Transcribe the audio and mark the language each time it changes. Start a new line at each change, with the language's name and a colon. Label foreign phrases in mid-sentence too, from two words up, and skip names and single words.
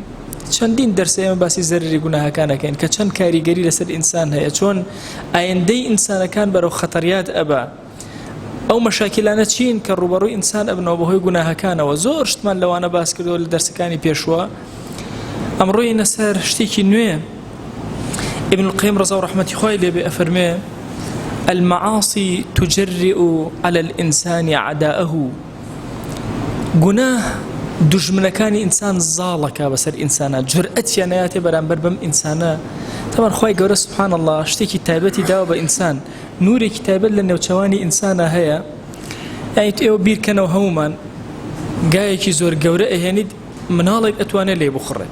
Central Kurdish: چەندین دەرسە ئێمە باسی زەرری گوناهەکانەکەین کە چەند کاریگەری لەسەر ئینسان هەیە، چۆن ئایندەی ئینسانەکان بەرەو خەتەریات ئەبا. ئەو مەشاکلانە چین کە ڕوبەڕووی ئینسان ئەبنەوە بەهۆی گوناهەکانەوە. زۆر شتمان لەوانە باس کردەوە لە دەرسەکانی پێشوە. ئەمڕۆی نەسەر شتێکی نوێ. ئیبن القەیم ڕەزا و ڕەحمەتی خوای لێبێ ئەفەرمێ
Arabic: المعاصي تجرئ على الإنسان عداءه.
Central Kurdish: گوناه دژمنەکانی ئینسان زاڵەکە بەسەر ئینسانە، جورئەتیان نایاتێ بەرامبەر بەم ئینسانە. تەمان خوای گەورە
Arabic: سوبحان الله
Central Kurdish: شتێکی تایبەتی داوە بە ئینسان، نورێکی تایبەت لە نێوچەوانی ئینسانە هەیە. یعنی ئێوە بیرکەنەوە هەمومان گایەکی زۆر گەورە ئەهێنیت، مناڵێک ئەتوانێت لێ بخڕێت.